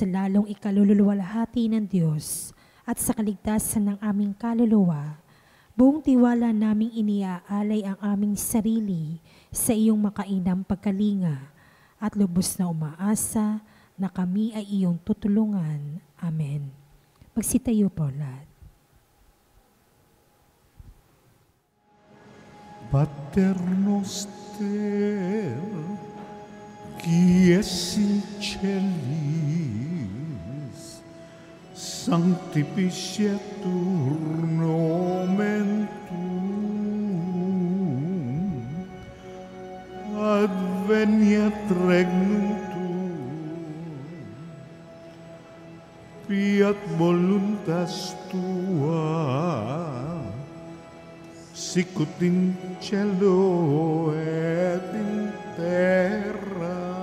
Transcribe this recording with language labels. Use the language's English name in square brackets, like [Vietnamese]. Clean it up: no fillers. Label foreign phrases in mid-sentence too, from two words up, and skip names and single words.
[Filipino] lalong ikaluluwalhati ng Diyos at sa kaligtasan ng aming kaluluwa, buong tiwala naming iniaalay ang aming sarili sa iyong makainam pagkalinga at lubos na umaasa na kami ay iyong tutulungan. Amen. Magsitayo po lahat. [Latin] Pater noster, qui es in celis, sanctificetur nomen tuum, adveniat regnum tuum, fiat voluntas tua, sicut in cielo et in terra.